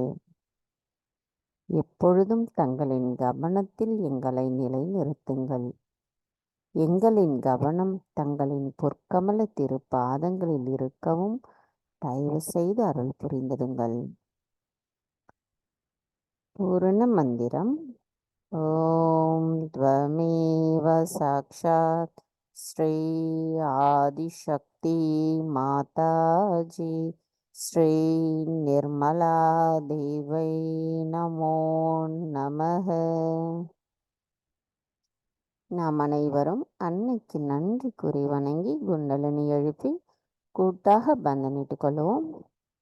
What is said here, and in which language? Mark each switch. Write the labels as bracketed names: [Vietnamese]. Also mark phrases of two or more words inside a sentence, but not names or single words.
[Tamil] எப்பொழுதும் தங்களின் கவனத்தில் எங்களை நிலைநிறுத்துங்கள். எங்களின் கவனம் தங்களின் பொற்கமல திருப்பாதங்களில் இருக்கவும் தயவு செய்து அருள் புரிந்திடுங்கள். பூரண மந்திரம். [Sanskrit] ॐ त्वमेव साक्षात् श्री आदिशक्ति माताजी श्री निर्मला देवै नमो नमः. [Tamil] நாம் அனைவரும் அன்னைக்கு நன்றி கூறி வணங்கி குண்டலினி எழுப்பி கூட்டாக பந்தனிட்டுக் கொள்வோம்.